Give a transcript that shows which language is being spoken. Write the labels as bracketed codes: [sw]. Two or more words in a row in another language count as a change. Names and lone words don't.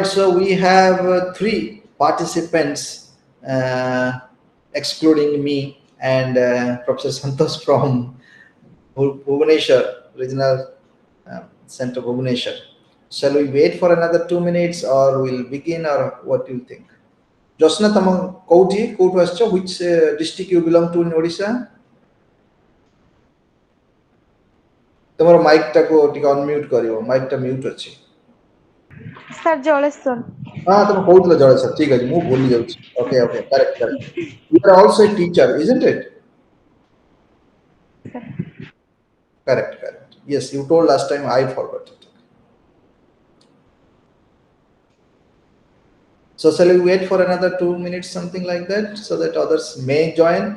[en] So we have three participants, excluding me and Professor Santos from Bhubaneswar, Regional Center, Bhubaneswar. Shall we wait for another 2 minutes, or we'll begin, or what do you think? Josna, [or] ତମ କୋଉଠୁ ଆସିଛ? [en] Which district you belong to in Odisha? [or] ତମର ମାଇକ୍ ଟାକୁ ଟିକେ ଅନମ୍ୟୁଟ୍ କରିବ, ମାଇକ୍ ଟା ମ୍ୟୁଟ୍ ଅଛି। ସାର୍ ଜଳେଶ୍ୱର। ହଁ ତମେ କହୁଥିଲ ଜଳେଶ୍ୱର, ଠିକ ଅଛି, ମୁଁ ଭୁଲି ଯାଉଛି। [en] Okay, okay, correct, correct. You are also a teacher, isn't it? Correct, correct. Yes, you told last time, I forgot it. So shall we wait for another 2 minutes, something like that, so that others may join?